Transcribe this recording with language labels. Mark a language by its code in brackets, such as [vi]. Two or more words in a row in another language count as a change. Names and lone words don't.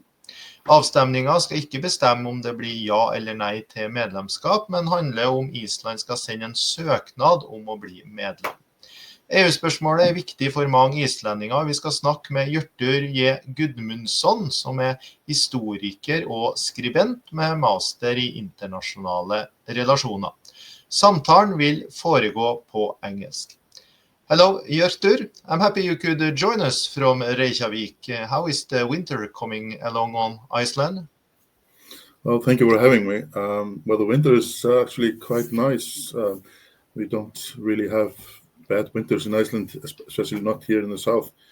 [no] Avstemningen skal ikke bestemme om det blir ja eller nei til medlemskap, men handler om Island skal sende en søknad om å bli medlem. EU-spørsmålet er viktig for mange islendinger. Vi skal snakke med Hjörtur J. Gudmundsson, som er historiker og skribent med master i internasjonale relasjoner. Samtalen vil foregå på engelsk. [en] Hello, Hjörtur. I'm happy you could join us from Reykjavik. How is the winter coming along on Iceland? Well, thank you for having me. Well, the winter is actually quite nice. We don't really have bad winters in Iceland, especially not here in the south.